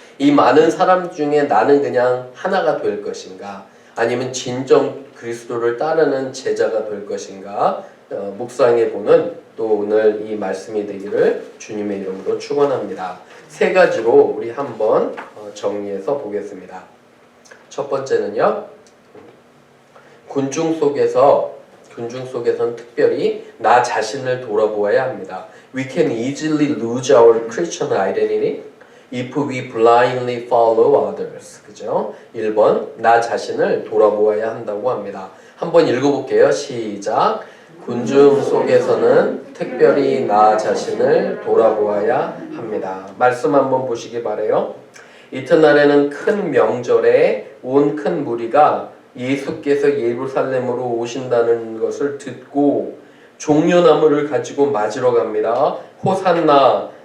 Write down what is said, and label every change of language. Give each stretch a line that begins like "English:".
Korean: 이 많은 사람 중에 나는 그냥 하나가 될 것인가, 아니면 진정 그리스도를 따르는 제자가 될 것인가 묵상해보는 또 오늘 이 말씀이 되기를 주님의 이름으로 축원합니다. 세 가지로 우리 한번 정리해서 보겠습니다. 첫 번째는요, 군중 속에서는 특별히 나 자신을 돌아보아야 합니다.
English: We can easily lose our Christian identity if we blindly follow others.
Korean: 그죠? 1번, 나 자신을 돌아보아야 한다고 합니다. 한번 읽어볼게요. 시작. 군중 속에서는 특별히 나 자신을 돌아보아야 합니다. 말씀 한번 보시기 바라요. 이튿날에는 큰 명절에 온 큰 무리가 예수께서 예루살렘으로 오신다는 것을 듣고 종려나무를 가지고 맞으러 갑니다. 호산나,